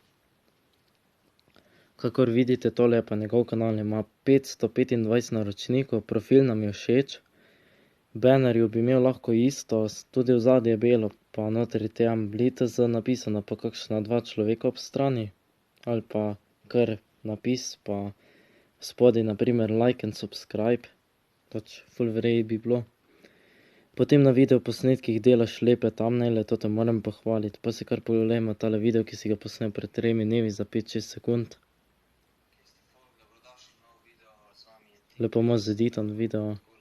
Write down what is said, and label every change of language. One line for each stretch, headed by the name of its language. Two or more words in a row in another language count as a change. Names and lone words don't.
Slovenian: Kakor vidite, tole je pa njegov kanal, ima 525 naročnikov, profil nam je všeč. Bannerju bi imel lahko isto, tudi ozadje je belo, pa notri Team Blitz napisano, pa kakšna 2 človeka ob strani. Ali pa kar napis, pa spodaj na primer
English: like and subscribe,
Slovenian: pač ful v redu bi bilo. Potem na videoposnetkih delaš lepe thumbnaile, to te moram pohvaliti, pa si kar pogledajmo tale video, ki si ga posnel pred 3 dnevi za 5-6 sekund. Lepo imaš zeditan video.